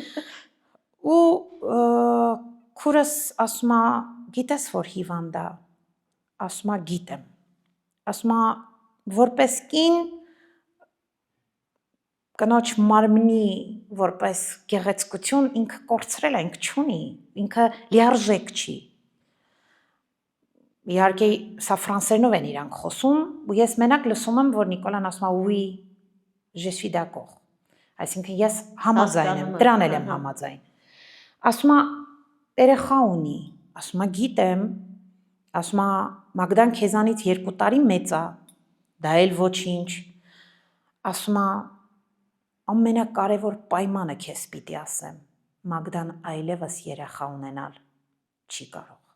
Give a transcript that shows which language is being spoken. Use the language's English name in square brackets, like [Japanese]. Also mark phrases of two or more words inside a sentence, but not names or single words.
[Armenian] Ու քուրս ասում է, գիտես որ հիվանդ է։ Ասում է, գիտեմ։ Ասում է, որպես կին կնոջ մարմնի որպես գեղեցկություն ինքը կորցրել է, ինքը չունի, ինքը լիարժեք չի։ Իհարկե սա ֆրանսերենով են իրանք խոսում, ու ես մենակ լսում եմ, որ Նիկոլան ասում է [French] oui, je suis d'accord։ [Armenian] Այսինքն ես համաձայն եմ, դրան եմ համաձայն։ Ասում է երեխա ունի, ասում է գիտեմ, ասում է Մագդան քեզանից 2 տարի մեծ է, դա էլ ոչինչ։ Ասում է ամենակարևոր պայմանը քեզ պիտի ասեմ, Մագդան այլևս երեխա ունենալ չի կարող։